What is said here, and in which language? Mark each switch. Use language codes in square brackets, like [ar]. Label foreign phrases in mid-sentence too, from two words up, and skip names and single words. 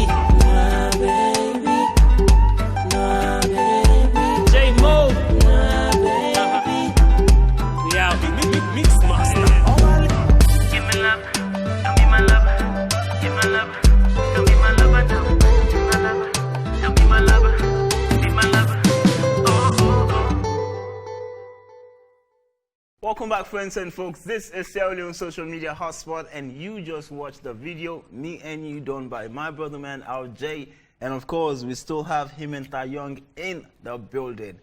[en] My baby. My baby. J Mo. My baby. We out. Mix master. Give me love, come be my lover. Give my lover, come be my lover now. Be my lover, come be my lover. Be my lover. Oh, oh, oh. Welcome back, friends and folks. This is Sierra Leone Social Media Hotspot, and you just watched the video Me and You done by my brother man RJ. And of course, we still have him and Young in the building.